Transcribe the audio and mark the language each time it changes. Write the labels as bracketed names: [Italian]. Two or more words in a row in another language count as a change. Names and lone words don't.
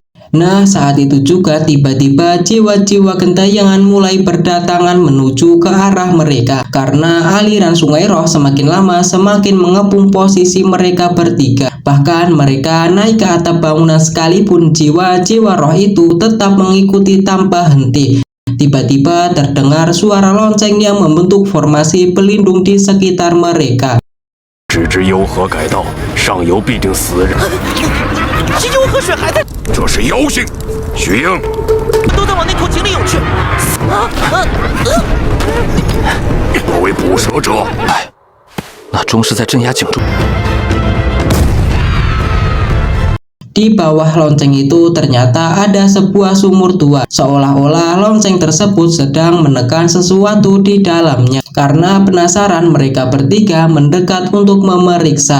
[Indonesian] Nah, saat itu juga tiba-tiba jiwa-jiwa gentayangan mulai berdatangan menuju ke arah mereka, karena aliran sungai roh semakin lama semakin mengepung posisi mereka bertiga. Bahkan mereka naik ke atap bangunan sekalipun jiwa-jiwa roh itu tetap mengikuti tanpa henti. Tiba-tiba terdengar suara lonceng yang membentuk formasi pelindung di sekitar mereka. [Chinese] 只知幽河改道，上游必定死人。这幽河水还在，这是妖性，徐英，都在往那口井里涌去。多为捕蛇者，哎，那钟是在镇压井中。 [Indonesian] Di bawah lonceng itu ternyata ada sebuah sumur tua, seolah-olah lonceng tersebut sedang menekan sesuatu di dalamnya. Karena penasaran, mereka bertiga mendekat untuk memeriksa.